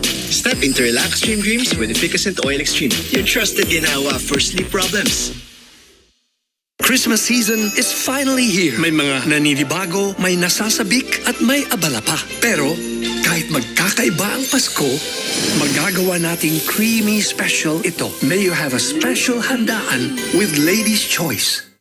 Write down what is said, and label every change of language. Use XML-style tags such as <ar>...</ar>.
<en>Step into relaxed dreams with Efficacent Oil Extreme. Your trusted ginawa for sleep problems. Christmas season is finally here.</en> <tl>May mga naninibago, may nasasabik at may abala pa. Pero kahit magkakaiba ang Pasko, magagawa nating</tl> <en>creamy special</en> <tl>ito.</tl> <en>May you have a special handaan with Lady's Choice.</en>